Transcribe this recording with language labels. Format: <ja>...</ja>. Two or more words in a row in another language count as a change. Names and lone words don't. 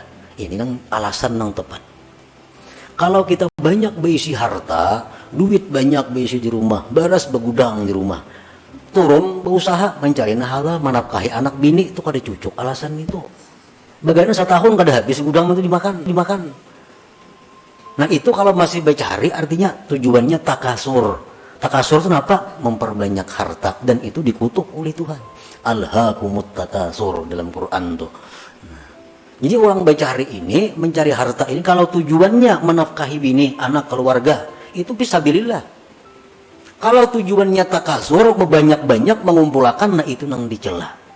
<bjn>Ini nang alasan nang tepat. Kalau kita banyak berisi harta, duit banyak berisi di rumah, baras begudang di rumah, turun berusaha mencari halal, menafkahi anak bini, itu kada cucuk alasan itu. Bagaimana setahun kada habis gudang itu dimakan. Nah, itu kalau masih bercari artinya tujuannya takasur. Takasur itu apa? Memperbanyak harta, dan itu dikutuk oleh Tuhan.</bjn> <ar>ألهاكم التكاثر</ar> <bjn>dalam Quran tuh. Jadi orang bercari ini, mencari harta ini, kalau tujuannya menafkahi bini, anak, keluarga, itu fisabilillah. Kalau tujuannya takasur, banyak-banyak mengumpulkan, nah itu nang dicela.</bjn>